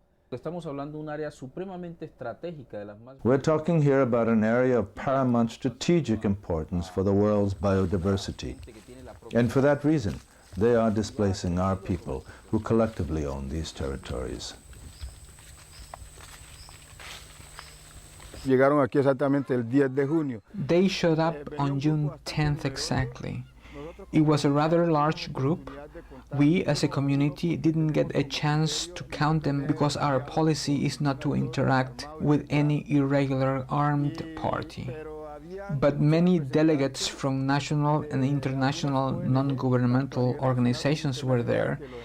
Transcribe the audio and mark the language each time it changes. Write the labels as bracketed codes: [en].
[en] We're talking here about an area of paramount strategic importance for the world's biodiversity. And for that reason, they are displacing our people who collectively own these territories. [es] Llegaron aquí exactamente el 10 de junio. [en] They showed up on June 10th exactly. It was a rather large group. We, as a community, didn't get a chance to count them because our policy is not to interact with any irregular armed party. But many delegates from national and international non-governmental organizations were there,